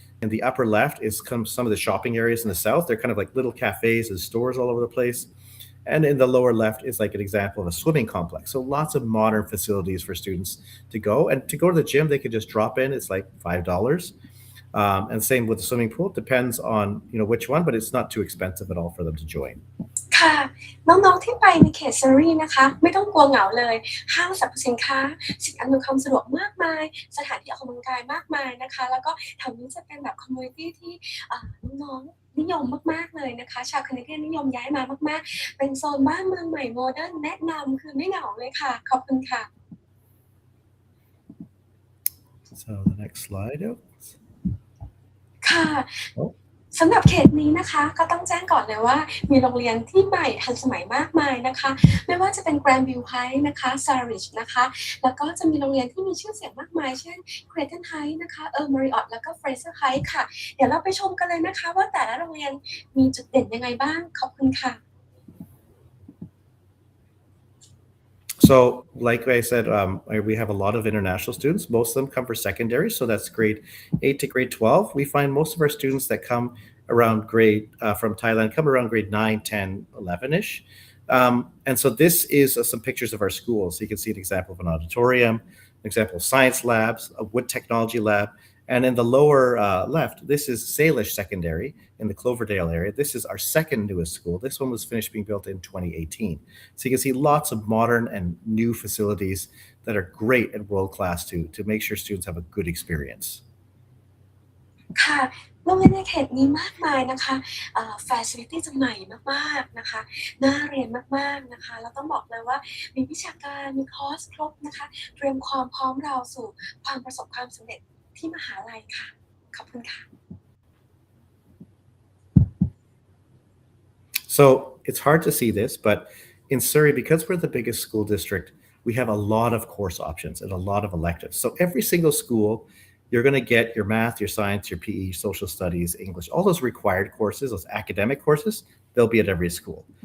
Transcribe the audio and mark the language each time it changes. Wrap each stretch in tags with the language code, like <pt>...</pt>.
<en>In the upper left is some of the shopping areas in the south. They're kind of like little cafes and stores all over the place. And in the lower left is like an example of a swimming complex. So lots of modern facilities for students to go. And to go to the gym, they could just drop in. It's like $5. And same with the swimming pool. It depends on which one, but it's not too expensive at all for them to join.</en> <th>ค่ะน้องๆที่ไปในเขตเซอรี่นะคะไม่ต้องกลัวเหงาเลยห้างสรรพสินค้าสิ่งอำนวยความสะดวกมากมายสถานที่ออกกำลังกายมากมายนะคะแล้วก็แถวนี้จะเป็นแบบคอมมูนิตี้ที่น้องๆนิยมมากๆเลยนะคะชาวแคนาเดียนนิยมย้ายมามากๆเป็นโซนบ้านเมืองใหม่โมเดิร์นแนะนำคือไม่เหงาเลยค่ะขอบคุณค่ะ</th> <en>So the next slide.</en> <th>ค่ะสำหรับเขตนี้นะคะก็ต้องแจ้งก่อนเลยว่ามีโรงเรียนที่ใหม่ทันสมัยมากมายนะคะไม่ว่าจะเป็น Grandview Height นะคะ Salish นะคะแล้วก็จะมีโรงเรียนที่มีชื่อเสียงมากมายเช่น Red Height นะคะ Marriott แล้วก็ Fraser Height ค่ะเดี๋ยวเราไปชมกันเลยนะคะว่าแต่ละโรงเรียนมีจุดเด่นยังไงบ้างขอบคุณค่ะ</th> <en>So like I said, we have a lot of international students. Most of them come for secondary. So that's grade 8 to grade 12. We find most of our students that come around from Thailand come around grade 9, 10, 11-ish. And so this is some pictures of our schools. So you can see an example of an auditorium, an example of science labs, a wood technology lab. And in the lower left, this is Salish Secondary in the Cloverdale area. This is our second newest school. This one was finished being built in 2018. So you can see lots of modern and new facilities that are great and world-class to make sure students have a good experience.</en> <th>ค่ะโรงเรียนในเขตนี้มากมายนะคะfacility จะใหม่มากๆนะคะน่าเรียนมากๆนะคะเราต้องบอกเลยว่ามีวิชาการมีคอร์สครบนะคะเตรียมความพร้อมเราสู่ความประสบความสำเร็จที่มหาลัยค่ะขอบคุณค่ะ</th> <en>So it's hard to see this, but in Surrey, because we're the biggest school district, we have a lot of course options and a lot of electives. So every single school, you're going to get your math, your science, your PE, social studies, English, all those required courses, those academic courses, they'll be at every school.</en>